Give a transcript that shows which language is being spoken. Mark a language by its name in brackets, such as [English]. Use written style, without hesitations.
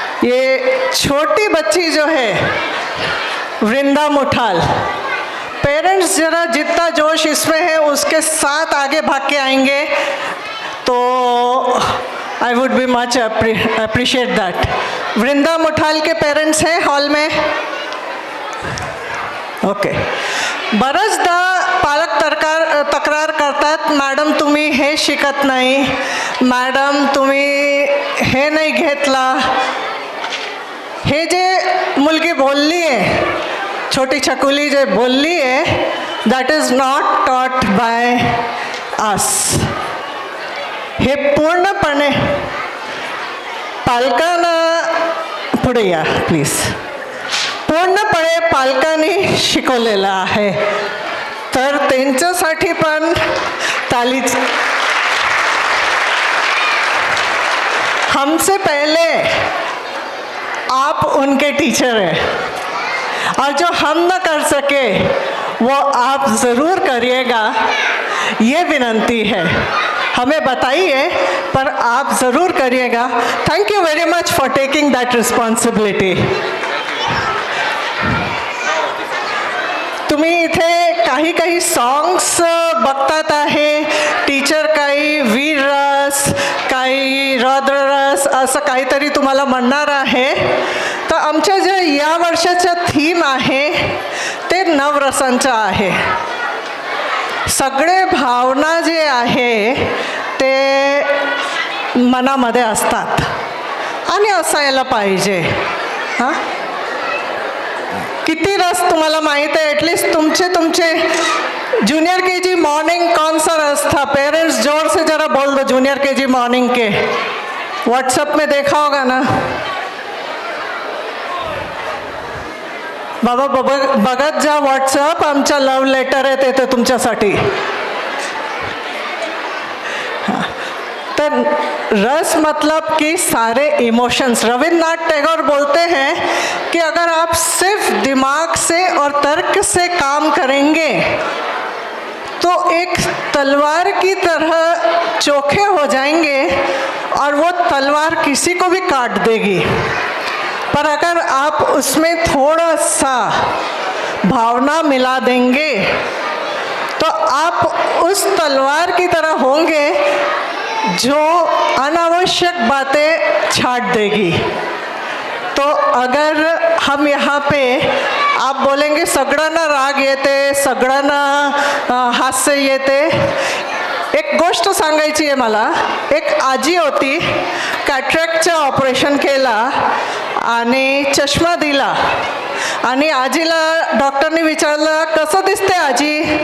[Hindi] ये छोटी बच्ची जो है वृंदा मुठाल, पेरेंट्स जरा जितना जोश इसमें है उसके साथ आगे भाग के आएंगे तो [English] I would be much appreciate that. [Hindi] वृंदा मुठाल के पेरेंट्स हैं हॉल में? [English] Okay. [Marathi] बऱ्याचदा पालक तक्रार करतात, मॅडम तुम्ही हे शिकत नाही, मॅडम तुम्ही हे नाही घेतला। हे जे मुलगी बोलली आहे, छोटी छकुली जे बोलली आहे, [English] That is not taught by us. [Marathi] हे पूर्णपणे पालकांना, पुढे या प्लीज, पूर्णपणे पालकांनी शिकवलेलं आहे, तर त्यांच्यासाठी पण तालीच। [Hindi] हमसे पहले आप उनके टीचर हैं और जो हम न कर सके वो आप ज़रूर करिएगा, ये विनंती है। हमें बताइए पर आप ज़रूर करिएगा। [English] Thank you very much for taking that responsibility. [Marathi] तुम्ही इथे काही काही सॉंग्स बघतात आहे, टीचर काही वीर रस, काही रौद्र रस असं काहीतरी तुम्हाला म्हणणार आहे। तर आमच्या जे या वर्षाचा थीम आहे ते नवरसांचं आहे। सगळे भावना जे आहे ते मनामध्ये असतात आणि असायला पाहिजे। हां, किती रस तुम्हाला माहीत है? एटलीस्ट तुमचे जूनियर केजी मॉर्निंग कौन सा रस था? [Hindi] पेरेंट्स जोर से जरा बोल दो, जूनियर केजी मॉर्निंग के। व्हाट्सएप में देखा होगा ना बाबा, [Marathi] बघत जा व्हाट्सअप, आमचा लव लेटर आहे ते तुमच्यासाठी। [Hindi] तर रस मतलब कि सारे इमोशंस। रविन्द्रनाथ टैगोर बोलते हैं कि अगर आप सिर्फ दिमाग से और तर्क से काम करेंगे तो एक तलवार की तरह चोखे हो जाएंगे और वो तलवार किसी को भी काट देगी। पर अगर आप उसमें थोड़ा सा भावना मिला देंगे तो आप उस तलवार की तरह होंगे जो अनावश्यक बातें छाट देगी। तो अगर हम यहाँ पे आप बोलेंगे [Marathi] सगळ्यांना राग येते, सगळ्यांना हास्य येते, एक गोष्ट सांगायची आहे मला। एक आजी होती, कॅटरॅक्टचं ऑपरेशन केला आणि चष्मा दिला आणि आजीला डॉक्टरने विचारलं कसं दिसते आजी?